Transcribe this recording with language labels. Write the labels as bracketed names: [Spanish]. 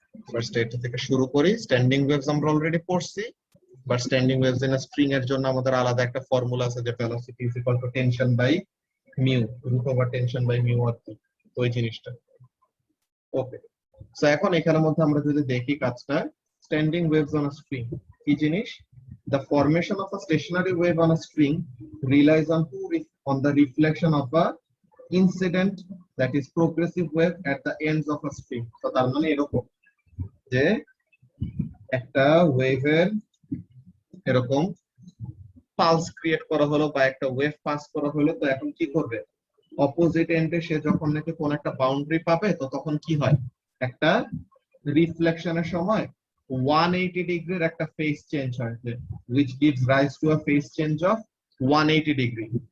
[Bangla] First এটা থেকে শুরু করি। স্ট্যান্ডিং ওয়েভস আমরা অলরেডি পড়ছি, but standing waves in a string এর জন্য আমাদের আলাদা একটা ফর্মুলা আছে যে [English] velocity is equal to tension by mu, [Bangla] root over tension by mu আর কি, ওই জিনিসটা। ওকে, সো এখন এখানের মধ্যে আমরা যদি দেখি কাজটা, standing waves on a string কি জিনিস? [English] The formation of a stationary wave on a string relies on the reflection of a incident, that is progressive wave at the ends of a string. [Bangla] So তার মানে এরকম যে একটা ওয়েভের এরকম pulse create করা হলো বা একটা ওয়েভ পাস করা হলো, তো এখন কি করবে? অপোজিট এন্ডে সে যখন নাকি কোন একটা বাউন্ডারি পাবে, তো তখন কি হয়? একটা রিফ্লেকশনের সময় 180 ডিগ্রির একটা ফেজ চেঞ্জ হয়, [English] which gives rise to a phase change of 180 [Bangla] degree.